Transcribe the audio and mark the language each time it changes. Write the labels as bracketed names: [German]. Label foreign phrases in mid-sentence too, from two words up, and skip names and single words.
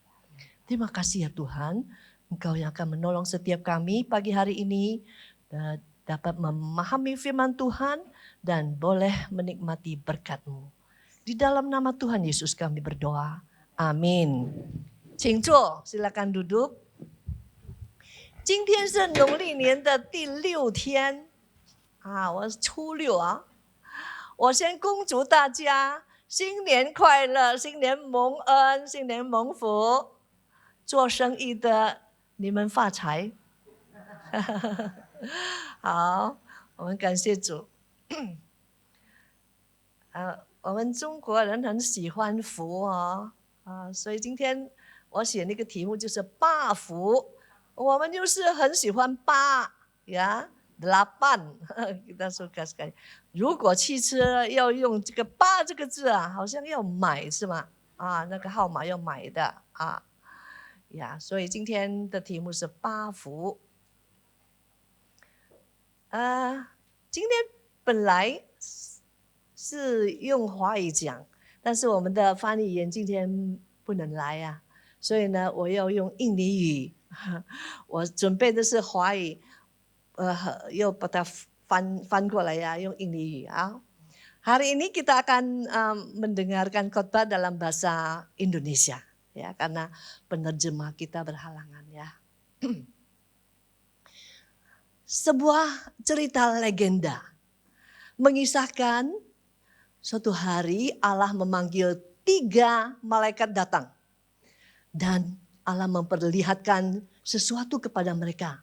[Indonesian] Terima kasih ya Tuhan, Engkau yang akan menolong setiap kami pagi hari ini dapat memahami firman Tuhan dan boleh menikmati berkat-Mu. Di dalam nama Tuhan Yesus kami berdoa. Amin. [Chinese] 请坐， [Indonesian] silakan duduk. [Chinese] 今天是农历年的第6天啊，我是初6啊。我先恭祝大家新年快乐，新年蒙恩，新年蒙福。做生意的你们发财。好，我们感谢主。我们中国人很喜欢福哦，所以今天我写那个题目就是8福。我们就是很喜欢8呀，8 [Indonesian] kita suka sekali。 [Chinese] 如果汽车要用这个8这个字啊，好像要买是吗？啊，那个号码要买的啊，呀，所以今天的题目是8福。今天本来是用华语讲，但是我们的翻译员今天不能来呀，所以呢，我要用印尼语。我准备的是华语，又把它翻过来呀，用印尼语啊。 [Indonesian] Hari ini kita akan mendengarkan khotbah dalam bahasa Indonesia, ya, karena penerjemah kita berhalangan ya. Sebuah cerita legenda mengisahkan suatu hari Allah memanggil 3 malaikat datang dan Allah memperlihatkan sesuatu kepada mereka.